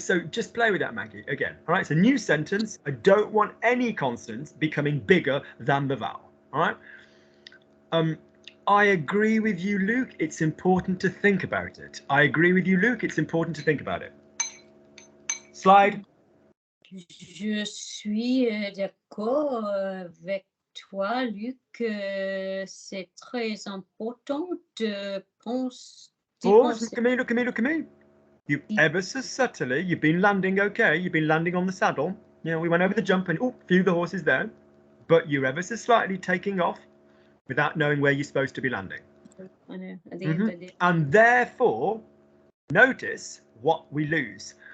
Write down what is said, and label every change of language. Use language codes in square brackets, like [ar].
[en] So just play with that, Maggie, again. All right, it's a new sentence. I don't want any consonants becoming bigger than the vowel. All right. I agree with you, Luke. It's important to think about it. I agree with you, Luke. It's important to think about it. Slide. [fr] Je suis d'accord avec toi, Luc. C'est très important de penser. [en] Pause. Look at me. You ever so subtly, you've been landing okay. You've been landing on the saddle. You know, we went over the jump and few of the horses there, but you're ever so slightly taking off without knowing where you're supposed to be landing. I know. At the end of the And therefore, notice what we lose.